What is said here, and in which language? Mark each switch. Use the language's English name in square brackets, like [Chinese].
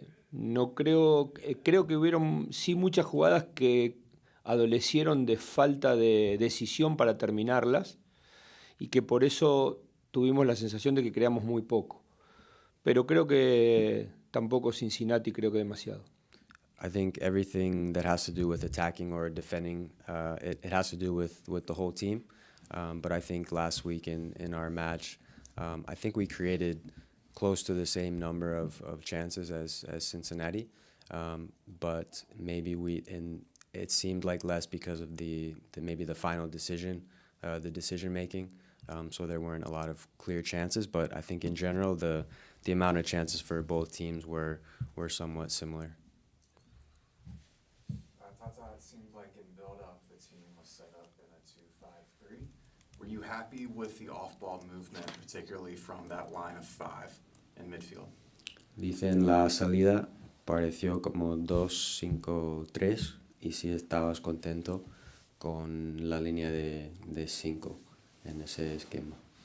[Spanish] No creo que hubieron sí muchas jugadas que adolecieron de falta de decisión para terminarlas y que por eso tuvimos la sensación de que creamos muy poco. Pero creo que tampoco Cincinnati, creo que demasiado. [English] I think everything that has to do with attacking or defending, it has to do with the whole team. But I think last week in our match, I think we created close to the same number of chances as Cincinnati. But maybe it seemed like less because of maybe the final decision, the decision making. So there weren't a lot of clear chances, but I think in general the amount of chances for both teams were somewhat similar. Tata, it seemed like in build-up the team was set up in a 2-5-3. Were you happy with the off-ball movement, particularly from that line of five in midfield? [Spanish] Dice en la salida pareció como 2-5-3 y si estabas contento con la línea de 5 en ese esquema.